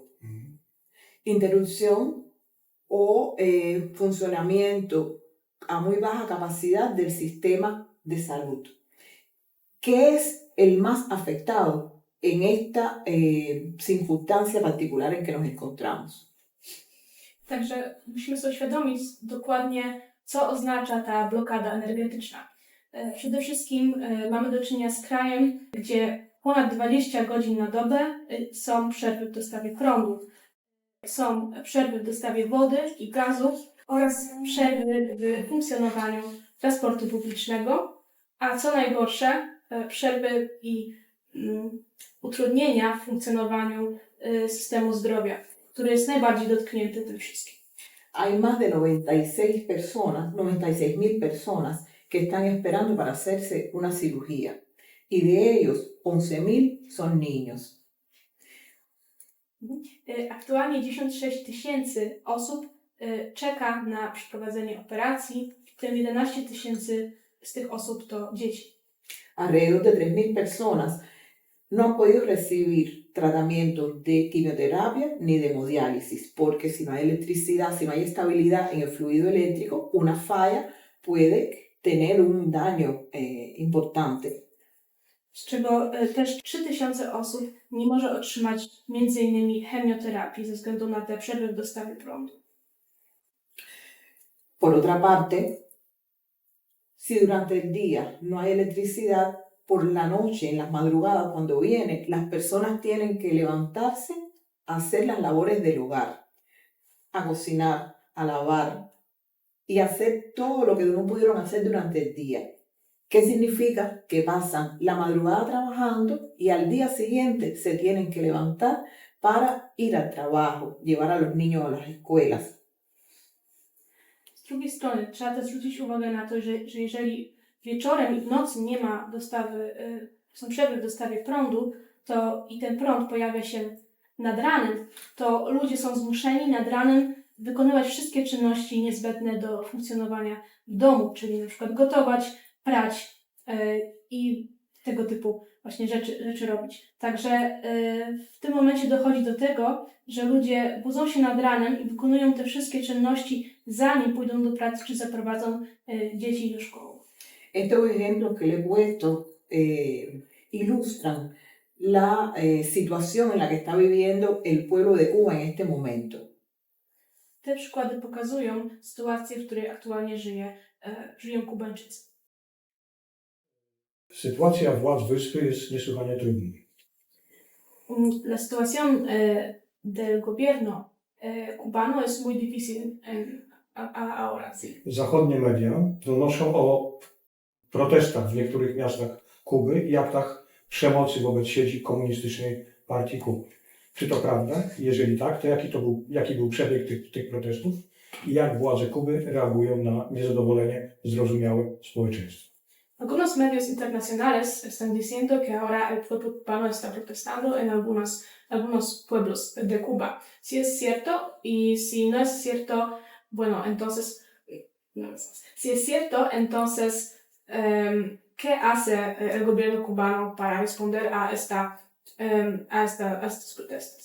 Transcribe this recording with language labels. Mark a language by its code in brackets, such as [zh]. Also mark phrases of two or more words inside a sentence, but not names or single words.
[es] Interrupción o funcionamiento a muy baja capacidad del sistema de salud. ¿Qué es el más afectado en esta circunstancia particular en que nos encontramos? [pl] Także musimy sobie uświadomić dokładnie, co oznacza ta blokada energetyczna. Przede wszystkim mamy do czynienia z krajem, gdzie ponad 20 godzin na dobę są przerwy w dostawie prądu. Są przerwy w dostawie wody i gazu oraz przerwy w funkcjonowaniu transportu publicznego, a co najgorsze, przerwy i utrudnienia w funkcjonowaniu systemu zdrowia, który jest najbardziej dotknięty tym wszystkim. [es] Hay más de 96.000 personas que están esperando para hacerse una cirugía y de ellos 11.000 son niños. [pl] Aktualnie 96 tysięcy osób czeka na przeprowadzenie operacji, w tym 11 tysięcy z tych osób to dzieci. [es] Alrededor de 3.000 personas no han podido recibir tratamientos de quimioterapia ni de hemodiálisis, porque si no hay electricidad, si no hay estabilidad en el fluido eléctrico, una falla puede tener un daño importante. [pl] Z czego też 3000 osób nie może otrzymać m.in. chemioterapii ze względu na te przerwy w dostawie prądu. [es] Por otra parte, si durante el día no hay electricidad, por la noche, en las madrugadas, cuando viene, las personas tienen que levantarse a hacer las labores del hogar, a cocinar, a lavar y hacer todo lo que no pudieron hacer durante el día. ¿Qué significa? Que pasan la madrugada trabajando y al día siguiente se tienen que levantar para ir al trabajo, llevar a los niños a las escuelas. [pl] Z drugiej strony trzeba też zwrócić uwagę na to, że jeżeli wieczorem i w nocy nie ma dostawy, są przerwy w dostawie prądu, to i ten prąd pojawia się nad ranem, to ludzie są zmuszeni nad ranem wykonywać wszystkie czynności niezbędne do funkcjonowania w domu, czyli na przykład gotować, prać i tego typu właśnie rzeczy robić. Także w tym momencie dochodzi do tego, że ludzie budzą się nad ranem i wykonują te wszystkie czynności, zanim pójdą do pracy czy zaprowadzą dzieci do szkoły. [es] Estos ejemplos que le he puesto ilustran la situación en la que está viviendo el pueblo de Cuba en este momento. [pl] Te przykłady pokazują sytuację, w której aktualnie żyją Kubańczycy. Sytuacja władz wyspy jest niesłychanie trudna. [es] La situación del gobierno cubano es muy difícil ahora, sí. [pl] Zachodnie media donoszą o protestach w niektórych miastach Kuby i aktach przemocy wobec siedzib komunistycznej partii Kuby. Czy to prawda? Jeżeli tak, to jaki był przebieg tych protestów i jak władze Kuby reagują na niezadowolenie zrozumiałe społeczeństwa? [es] Algunos medios internacionales están diciendo que ahora el pueblo cubano está protestando en algunos pueblos de Cuba. Si es cierto y si no es cierto, bueno, entonces, si es cierto, entonces, ¿qué hace el gobierno cubano para responder a estas protestas?